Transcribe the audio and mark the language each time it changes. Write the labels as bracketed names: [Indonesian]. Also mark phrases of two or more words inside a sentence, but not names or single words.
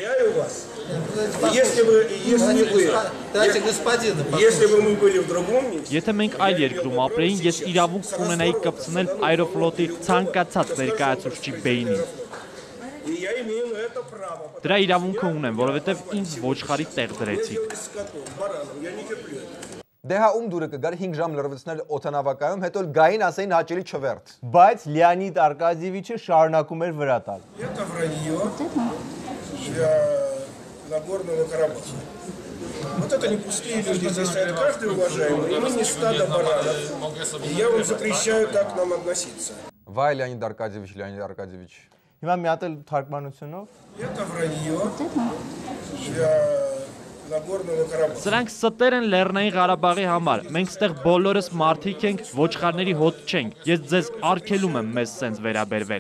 [Armenian] Եթե մենք այլ երկրում ապրեին, ես իրավունք կունենայի կպցնել Aeroflot-ի ցանկացած ներկայացուցչի բեյնին։ Դրա իրավունքը ունեմ, որովհետև ինձ ոչխարի տեղ դրեցիք։ Դե հա ում դուրը կգար 5 ժամ լրվեցնել օդանավակայում, հետո գային ասեին հաճելի չվերթ։ Բայց Լեոնիդ Արկադիևիչը շարունակում էր վրա տալ։ [Russian] Это вранье для Нагорного Карабаха. Вот это не пустые люди, здесь стоят каждый уважаемый, и мы не стадо баранов. И я вам запрещаю так к нам относиться. [Armenian] Վայ Լեոնիդ Արկադիևիչ։ Հիմա մի հատ էլ թարգմանությունով։ [Russian] Это вранье для Нагорного Карабаха. [Armenian] Սրանք ստեր են Լեռնային Ղարաբաղի համար։ Մենք ստեղ բոլորս մարդիկ ենք, ոչխարների հոտ չենք։ Ես ձեզ արգելում եմ մեզ սենց վերաբերվել։